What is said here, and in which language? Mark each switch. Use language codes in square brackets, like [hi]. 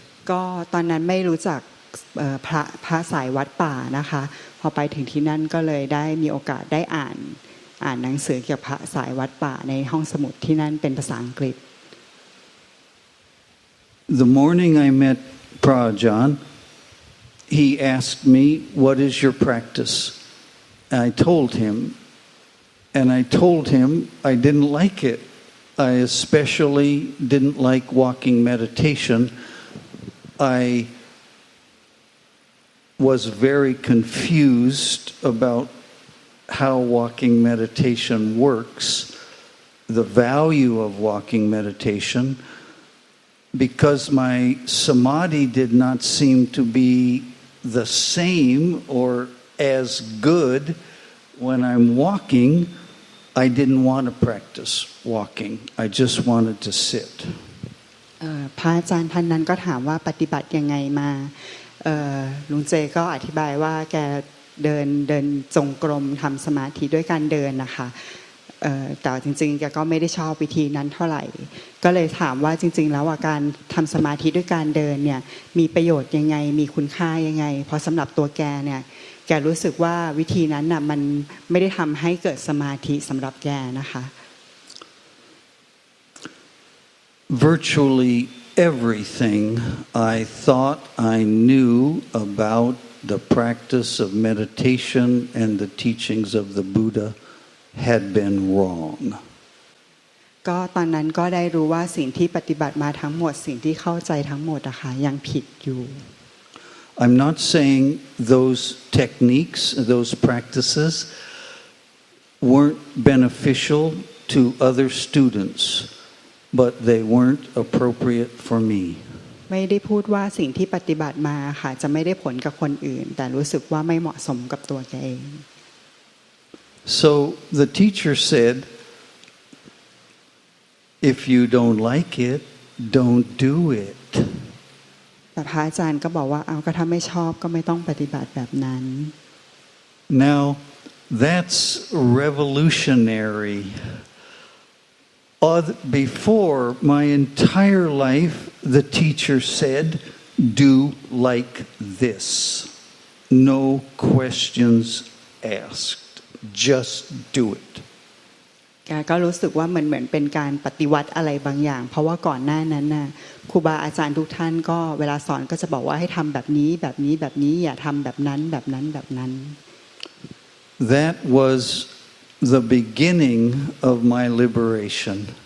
[th] ก็ตอนนั้นไม่รู้จักพระสายวัดป่านะคะพอไปถึงที่นั่นก็เลยได้มีโอกาสได้อ่านหนังสือเกี่ยวกับพระสายวัดป่าในห้องสมุดที่นั่นเป็นภาษาอังกฤษ [en] The morning I met Prajahn, he asked me, "What is your practice?" I told him, and I told him I didn't like it. I especially didn't like walking meditation. I was very confused about how walking meditation works, the value of walking meditation, because my samadhi did not seem to be the same or as good when I'm walking. I didn't want to practice walking. I just wanted to sit. [th] พระอาจารย์ท่านนั้นก็ถามว่าปฏิบัติยังไงมาลุงเจก็อธิบายว่าแกเดินจงกรมทำสมาธิด้วยการเดินนะคะแต่จริงๆแกก็ไม่ได้ชอบวิธีนั้นเท่าไหร่ก็เลยถามว่าจริงๆแล้วการทำสมาธิด้วยการเดินเนี่ยมีประโยชน์ยังไงมีคุณค่ายังไงเพราะสำหรับตัวแกเนี่ยแกรู้สึกว่าวิธีนั้นน่ะมันไม่ได้ทำให้เกิดสมาธิสำหรับแกนะคะ [en] Virtually everything I thought I knew about the practice of meditation and the teachings of the Buddha had been wrong. [th] ก็ตอนนั้นก็ได้รู้ว่าสิ่งที่ปฏิบัติมาทั้งหมดสิ่งที่เข้าใจทั้งหมดอะค่ะยังผิดอยู่ [en] I'm not saying those techniques, those practices weren't beneficial to other students, but they weren't appropriate for me. [th] ไม่ได้พูดว่าสิ่งที่ปฏิบัติมาค่ะจะไม่ได้ผลกับคนอื่นแต่รู้สึกว่าไม่เหมาะสมกับตัวแกเอง [en] So the teacher said, if you don't like it, don't do it. [th] แต่พระอาจารย์ก็บอกว่าเอาก็ถ้าไม่ชอบก็ไม่ต้องปฏิบัติแบบนั้น [en] Now that's revolutionary. Before my entire life, the teacher said, do like this. No questions asked. Just do it. [th] แกก็รู้สึกว่าเหมือนเป็นการปฏิวัติอะไรบางอย่างเพราะว่าก่อนหน้านั้นน่ะครูบาอาจารย์ทุกท่านก็เวลาสอนก็จะบอกว่าให้ทำแบบนี้แบบนี้แบบนี้อย่าทำแบบนั้นแบบนั้นแบบนั้น [en] That was the beginning of my liberation.